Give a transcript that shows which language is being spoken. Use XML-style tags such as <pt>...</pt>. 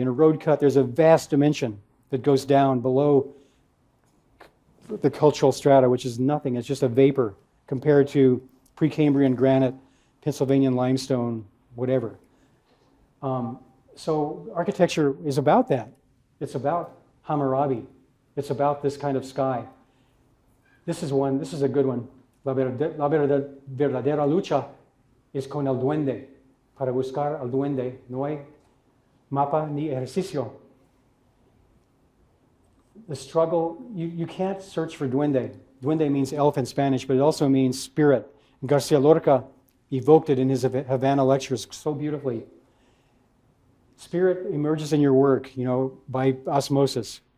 <en>In a road cut, there's a vast dimension that goes down below the cultural strata, which is nothing. It's just a vapor compared to Precambrian granite, Pennsylvanian limestone, whatever. So architecture is about that. It's about Hammurabi. It's about this kind of sky. This is a good one.</en> <es>La verdadera lucha es con el duende. Para buscar al duende no hay mapa ni ejercicio.</es> <en>The struggle, you can't search for duende. Duende means elf in Spanish, but it also means spirit. And Garcia Lorca evoked it in his Havana lectures so beautifully. Spirit emerges in your work, by osmosis.</en>